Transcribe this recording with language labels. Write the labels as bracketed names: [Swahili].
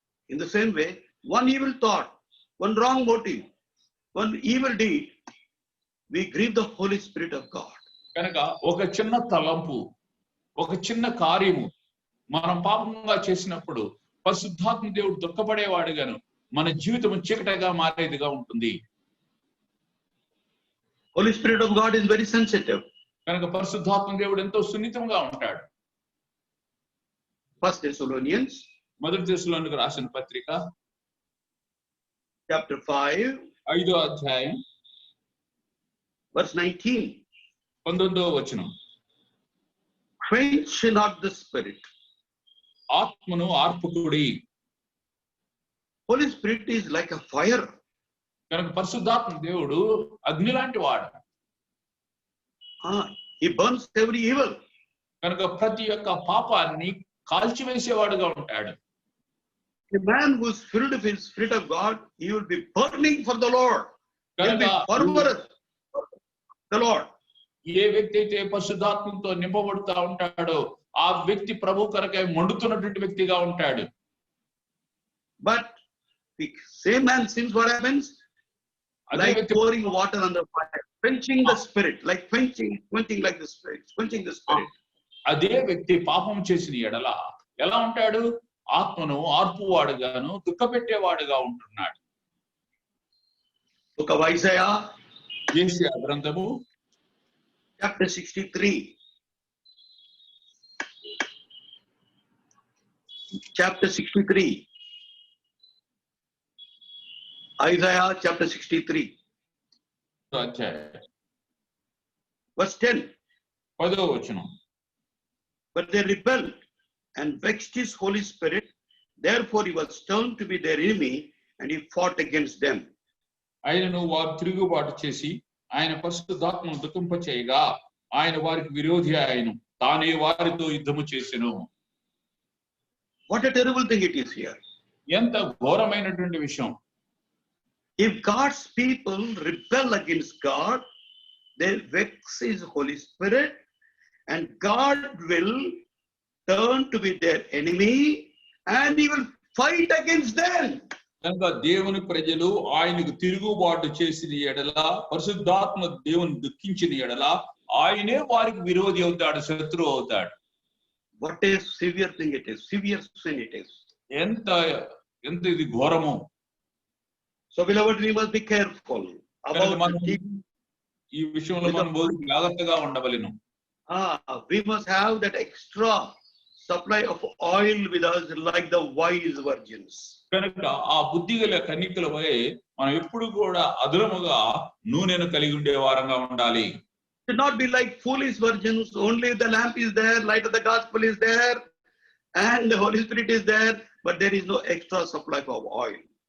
[English] In the same way, one evil thought, one wrong motive, one evil deed, we grieve the Holy Spirit of God. [Telugu] కనుక ఒక చిన్న తలంపు, ఒక చిన్న కార్యము మనం పాపంగా చేసినప్పుడు పరిశుద్ధాత్మ దేవుడు దుఃఖపడేవాడుగాను, మన జీవితం చీకటిగా మారేదిగా ఉంటుంది. [English] Holy Spirit of God is very sensitive. [Telugu] కనుక పరిశుద్ధాత్మ దేవుడు ఎంతో సున్నితంగా ఉంటాడు. [English] 1 Thessalonians [Telugu] మొదటి దశలోనికి రాసిన పత్రిక [English] chapter 5 [Telugu] 5వ అధ్యాయం [English] verse 19. [Telugu] 19వ వచనం. [English] Quench not the Spirit. [Telugu] ఆత్మను ఆర్పుకుడి. [English] Holy Spirit is like a fire. [Telugu] కనుక పరిశుద్ధాత్మ దేవుడు అగ్ని లాంటి వాడు. [English] He burns every evil. [Telugu] కనుక ప్రతి ఒక్క పాపాన్ని కాల్చివేసేవాడుగా ఉంటాడు. [English] A man who is filled with the Spirit of God, he will be burning for the Lord. He will be fervent for the Lord. [Telugu] ఏ వ్యక్తి అయితే పరిశుద్ధాత్మతో నింపబడుతూ ఉంటాడో ఆ వ్యక్తి ప్రభు కొరకై మండుతున్నటువంటి వ్యక్తిగా ఉంటాడు. [English] But the same man sins, what happens? Like pouring water on the fire, quenching the Spirit, like quenching like the Spirit, quenching the Spirit. [Telugu] అదే వ్యక్తి పాపం చేసిన ఎడల ఎలా ఉంటాడు? ఆత్మను ఆర్పువాడుగాను దుఃఖపెట్టేవాడుగా ఉంటున్నాడు. [English] Book of Isaiah, [Telugu] యెషయా గ్రంథము [English] chapter 63. Chapter 63. Isaiah chapter 63. Verse 10. [Telugu] 10వ వచనం. [English] But they rebelled and vexed his Holy Spirit. Therefore he was turned to be their enemy and he fought against them. [Telugu] ఆయనను వారు తిరుగుబాటు చేసి ఆయన పరిశుద్ధాత్మను దుఃఖింపచేయగా ఆయన వారికి విరోధి ఆయను, తానే వారితో యుద్ధము చేసెను. [English] What a terrible thing it is here. [Telugu] ఎంత ఘోరమైనటువంటి విషయం. [English] If God's people rebel against God, they vex his Holy Spirit and God will turn to be their enemy and he will fight against them. [Telugu] కనుక దేవుని ప్రజలు ఆయనకు తిరుగుబాటు చేసిన ఎడల, పరిశుద్ధాత్మ దేవుని దుఃఖించిన ఎడల ఆయనే వారికి విరోధి అవుతాడు, శత్రువు అవుతాడు. [English] What a severe thing it is, severe sin it is. [Telugu] ఎంత ఇది ఘోరము. [English] So beloved, we must be careful about [Telugu] ఈ విషయంలో మనం జాగ్రత్తగా ఉండవలెను. [English] We must have that extra supply of oil with us like the wise virgins. [Telugu] కనుక ఆ బుద్ధిగల కన్యకల వలె మనం ఎప్పుడు కూడా అదనముగా నూనెను కలిగి ఉండే వారంగా ఉండాలి. [English] Should not be like foolish virgins, only the lamp is there, light of the gospel is there, and the Holy Spirit is there, but there is no extra supply of oil.